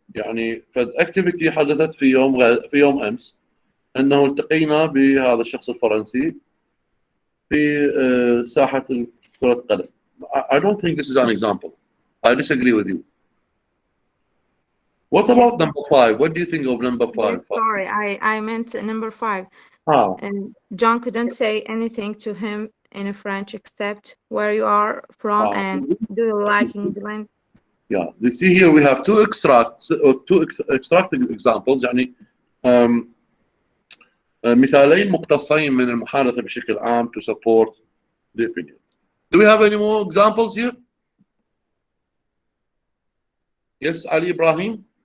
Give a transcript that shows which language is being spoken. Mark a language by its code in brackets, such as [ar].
[ar] يعني activity حدثت في يوم أمس، أنه التقينا بهذا الشخص الفرنسي في ساحة كرة القدم. [en] I don't think this is an example. I disagree with you. What about number 5? What do you think of number 5? Yes, sorry, I meant number 5. And John couldn't say anything to him in French except where you are from and do you like England? Yeah, you see here we have two extracted examples. [ar] يعني مثالين مقتصين من المحادثة بشكل عام [en] to support the opinion. Do we have any more examples here? Yes, Ali Ibrahim.